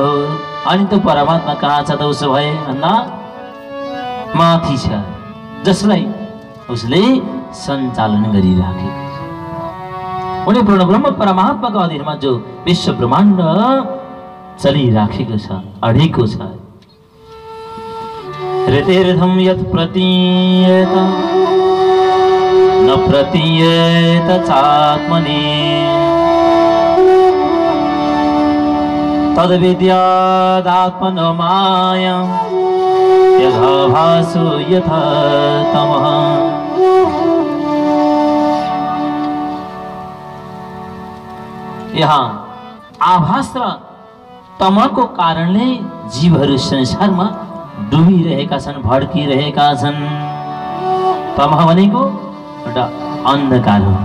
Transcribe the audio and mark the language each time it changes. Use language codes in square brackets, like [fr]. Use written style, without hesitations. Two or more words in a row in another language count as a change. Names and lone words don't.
[ne] अनि त्यो परमात्मा कहाँ छ त उसो भए भन्दा माथि छ, जसलाई उसले सञ्चालन गरिराखेको छ। उनी पूर्ण ब्रह्म परमात्माको अधीनमा जो विश्व ब्रह्माण्ड चलिराखेको छ, अडेको छ। [sa] ऋतेर्धम यत् प्रतीयेत न प्रतीयेत चात्मनि तद्विद्यादात्मनो माया यथा भासो यथा तमः। [ne] यहाँ आभास र तमको कारणले जीवहरू संसारमा डुबिरहेका छन्, भड्किरहेका छन्। तमह भनेको एउटा अन्धकार हो।